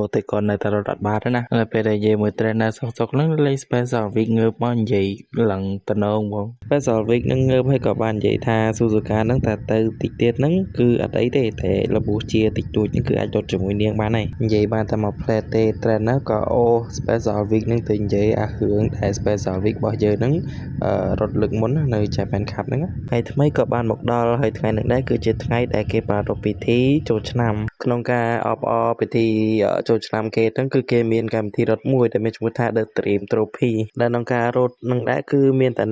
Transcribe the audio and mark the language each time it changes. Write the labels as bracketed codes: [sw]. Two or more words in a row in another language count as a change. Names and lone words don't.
[km] ទៅគាត់នៅតែរត់អត់បានទេណាហើយពេលដែលនិយាយមួយ trainer សុកនឹងលេង Special Week ងើបមកនិយាយឡើងតំណងបង Special Week នឹងងើបហើយក៏បាននិយាយ ថាSuzuka ហ្នឹងតែទៅតិចទៀតហ្នឹងគឺអត់អីទេតែរបួសជាតិចតួចហ្នឹងគឺអាចរត់ជាមួយនាងបានហើយនិយាយបានតែមកផ្លែតទេ trainer ក៏អូ special week ហ្នឹងទៅនិយាយអារឿងតែ special week របស់យើងហ្នឹងរត់លើកមុននៅ Japan Cup ហ្នឹងហើយថ្មីក៏បានមកដល់ហើយថ្ងៃនេះដែរគឺជាថ្ងៃដែលគេប្រារព្ធពិធីចូលឆ្នាំក្នុងការអបអរពិធីចូលឆ្នាំគេហ្នឹងគឺគេមានកម្មវិធីរត់មួយដែលមានឈ្មោះថា The Dream Trophy ដែលក្នុងការរត់នឹងដែរគឺមានតែ